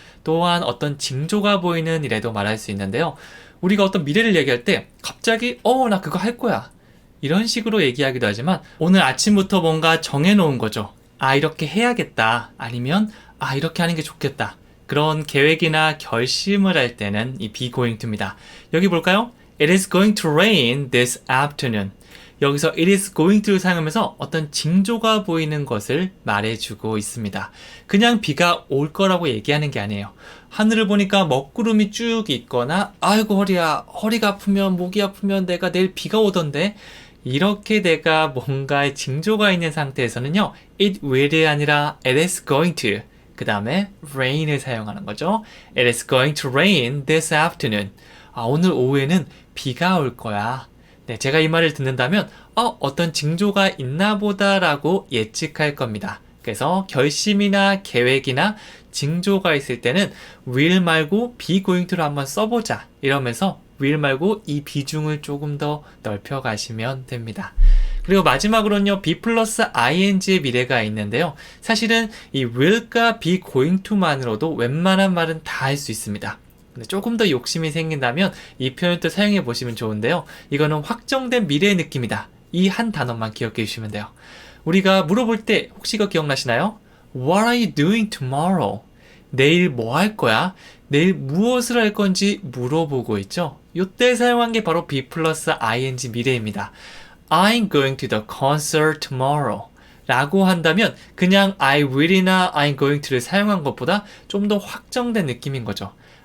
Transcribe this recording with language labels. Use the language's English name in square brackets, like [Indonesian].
[Korean] 또한 어떤 징조가 보이는 일에도 말할 수 있는데요. 우리가 어떤 미래를 얘기할 때 갑자기 나 그거 할 거야 이런 식으로 얘기하기도 하지만 오늘 아침부터 뭔가 정해놓은 거죠. 이렇게 해야겠다, 아니면 이렇게 하는 게 좋겠다, 그런 계획이나 결심을 할 때는 이 be going to 입니다. 여기 볼까요? [English] It is going to rain this afternoon. [Korean] 여기서 it is going to 를 사용하면서 어떤 징조가 보이는 것을 말해주고 있습니다. 그냥 비가 올 거라고 얘기하는 게 아니에요. 하늘을 보니까 먹구름이 쭉 있거나 아이고 허리야, 허리가 아프면 목이 아프면 내가 내일 비가 오던데, 이렇게 내가 뭔가의 징조가 있는 상태에서는요, it will 이 아니라 it is going to, 그 다음에 rain을 사용하는 거죠. [English] It is going to rain this afternoon. [Korean] 오늘 오후에는 비가 올 거야. 네, 제가 이 말을 듣는다면 어떤 징조가 있나 보다라고 예측할 겁니다. 그래서 결심이나 계획이나 징조가 있을 때는 will 말고 be going to 를 한번 써보자 이러면서 will 말고 이 비중을 조금 더 넓혀 가시면 됩니다. 그리고 마지막으로는요, be 플러스 ing의 미래가 있는데요. 사실은 이 will과 be going to만으로도 웬만한 말은 다 할 수 있습니다. 근데 조금 더 욕심이 생긴다면 이 표현도 사용해 보시면 좋은데요. 이거는 확정된 미래의 느낌이다. 이 한 단어만 기억해 주시면 돼요. 우리가 물어볼 때 혹시 이거 기억나시나요? [English] What are you doing tomorrow? [Korean] 내일 뭐 할 거야? 내일 무엇을 할 건지 물어보고 있죠. 이때 사용한 게 바로 be 플러스 ing 미래입니다. I'm going to the concert tomorrow 라고 한다면 그냥 I will 이나 I'm going to 를 사용한 것보다 좀 더 확정된 느낌인 거죠.